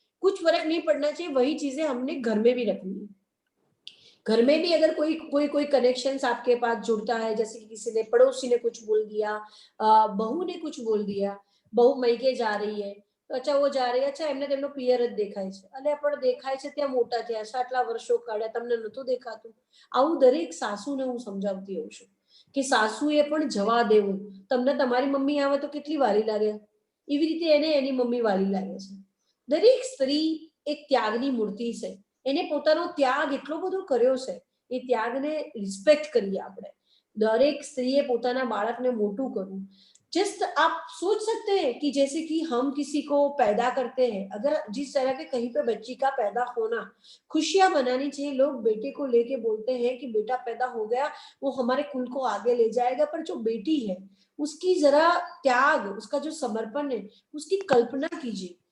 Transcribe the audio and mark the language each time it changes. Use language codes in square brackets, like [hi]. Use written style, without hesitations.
[hi] कुछ फर्क नहीं पड़ना चाहिए। वही चीजें हमने घर में भी रखनी है। घर में भी अगर कोई कोई कोई कनेक्शंस आपके पास जुड़ता है, जैसे कि किसी ने, पड़ोसी ने कुछ बोल दिया, बहू ने कुछ बोल दिया, बहू मईके जा रही है, तो अच्छा वो जा रही है, अच्छा [gu] એમને તેમનો પિયર જ દેખાય છે, અલે પણ દેખાય છે ત્યાં મોટા થયા છે, આટલા વર્ષો કાઢ્યા, તમને નતું દેખાતું? આવું દરેક સાસુને હું સમજાવતી હોઉં છું કે સાસુએ પણ જવા દેવું. તમને તમારી મમ્મી આવે તો કેટલી વાલી લાગે, એવી રીતે એને એની મમ્મી વાલી લાગે છે. દરેક સ્ત્રી એક ત્યાગની મૂર્તિ છે. એને પોતાનો ત્યાગ એટલો બધો કર્યો છે, એ ત્યાગને રિસ્પેક્ટ કરીએ આપણે. દરેક સ્ત્રીએ પોતાના બાળકને મોટું કરવું. [hi] जस्ट आप सोच सकते हैं कि जैसे कि हम किसी को पैदा करते हैं, अगर जिस तरह के कहीं पे बच्ची का पैदा होना, खुशियां मनानी चाहिए. लोग बेटे को लेके बोलते हैं कि बेटा पैदा हो गया, वो हमारे कुल को आगे ले जाएगा, पर जो बेटी है उसकी जरा त्याग, उसका जो समर्पण है, उसकी कल्पना कीजिए.